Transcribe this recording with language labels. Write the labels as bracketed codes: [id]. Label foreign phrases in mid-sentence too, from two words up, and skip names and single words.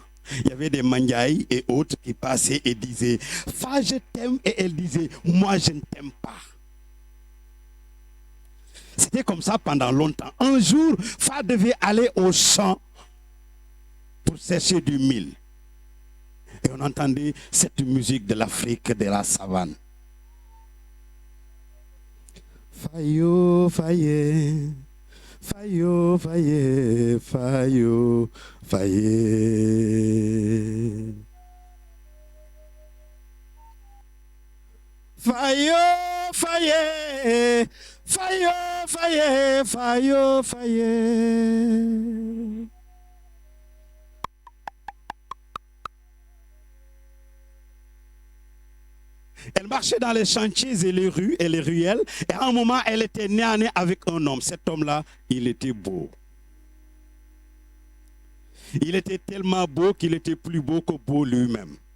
[fr] Il y avait des Mandiaï et autres qui passaient et disaient, Fa, je t'aime, et elle disait, moi, je ne t'aime pas. C'était comme ça pendant longtemps. Un jour, Fa devait aller au champ pour sécher du mil. Et on entendait cette musique de l'Afrique, de la savane. Fayo, faye, fayo, faye, fayo, faye. Fayo, faye, fayo, faye, fayo, faye. Elle marchait dans les chantiers et les rues et les ruelles. Et à un moment, elle était nez à nez avec un homme. Cet homme-là, il était beau. Il était tellement beau qu'il était plus beau que beau lui-même.